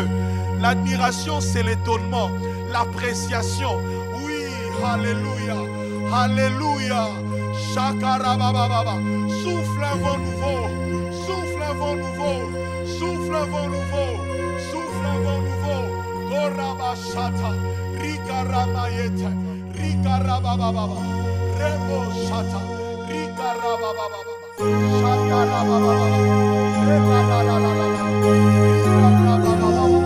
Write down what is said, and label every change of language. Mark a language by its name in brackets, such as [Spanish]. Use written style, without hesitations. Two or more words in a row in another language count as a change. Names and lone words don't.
[French] L'admiration, c'est l'étonnement, l'appréciation. Oui, alléluia, alléluia. Shakarabababa. Souffle un vent nouveau, souffle un vent nouveau, souffle un vent nouveau, souffle un vent nouveau. Korabashata, Rikaramayete, Rikarabababa, Rebo Shata, Rikarabababa, Shakarabababa, Rikarabababa.